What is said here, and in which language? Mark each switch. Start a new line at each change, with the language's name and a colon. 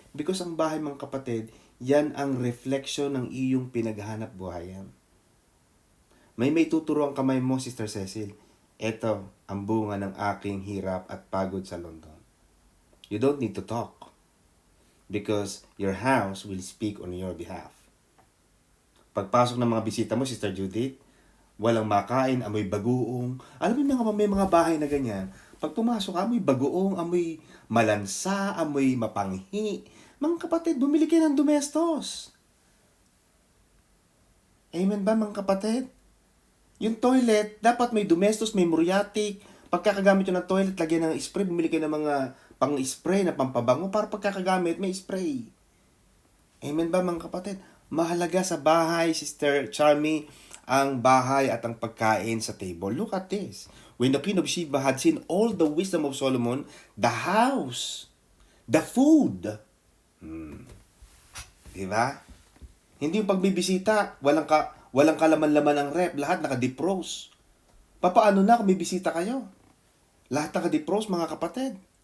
Filipino: Because ang bahay, mga kapatid, yan ang reflection ng iyong pinaghahanap buhayan. May tuturo ang kamay mo, Sister Cecil. Ito ang bunga ng aking hirap at pagod sa London.
English: You don't need to talk. Because your house will speak on your behalf.
Filipino: Pagpasok ng mga bisita mo, Sister Judith, walang makain, amoy bagoong. Alam mo, may mga bahay na ganyan. Pag pumasok, amoy bagoong, amoy malansa, amoy mapanghi. Mga kapatid, bumili kayo ng domestos. Amen ba, mga kapatid? Yung toilet, dapat may domestos, may muriatic. Pagkakagamit yun ng toilet, lagyan ng spray, bumili kayo ng mga pang-spray na pampabango para pagkakagamit, may spray. Amen ba, mga kapatid? Mahalaga sa bahay, Sister Charmy, ang bahay at ang pagkain sa table.
English: Look at this. When the Queen of Sheba had seen all the wisdom of Solomon, the house, the food.
Filipino: Diba? Hindi yung pagbibisita, walang kalaman-laman ang rep, lahat naka-defrost. Paano na kung bibisita kayo? Lahat naka-defrost, mga kapatid.